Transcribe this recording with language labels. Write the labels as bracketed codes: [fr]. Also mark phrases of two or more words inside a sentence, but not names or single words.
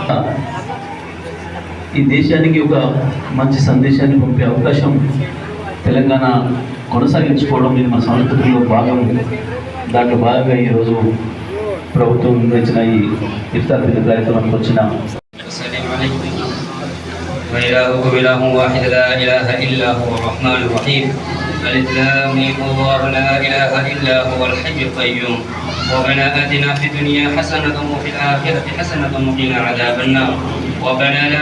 [te] ఈ దేశానికి ఒక మంచి సందేశాన్ని పంపే అవకాశం తెలంగాణ కొనసాగించుకోవడం ఇది మన సంస్కృతిలో భాగం. దాంట్లో భాగంగా ఈరోజు ప్రభుత్వం నిర్వహించిన ఈ ఇఫ్తార్ విందు కార్యక్రమానికి వచ్చిన [ar] وإلهكم إله واحد لا إله إلا هو الرحمن الرحيم ألف لام ميم الله لا إله إلا هو الحي القيوم ربنا آتنا في الدنيا حسنة وفي الآخرة حسنة وقنا عذاب النار ربنا لا